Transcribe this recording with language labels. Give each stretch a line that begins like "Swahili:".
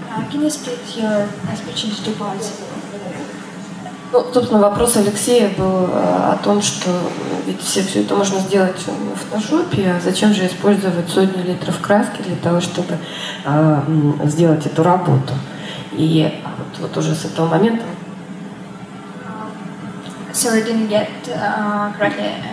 English: Can you split your speech into two parts?
Russian: Ну, собственно, вопрос Алексея был о том, что ведь все это можно сделать в фотошопе, а зачем же использовать сотни литров краски для того, чтобы сделать эту работу. И вот уже с этого момента...
English: So I didn't get correctly.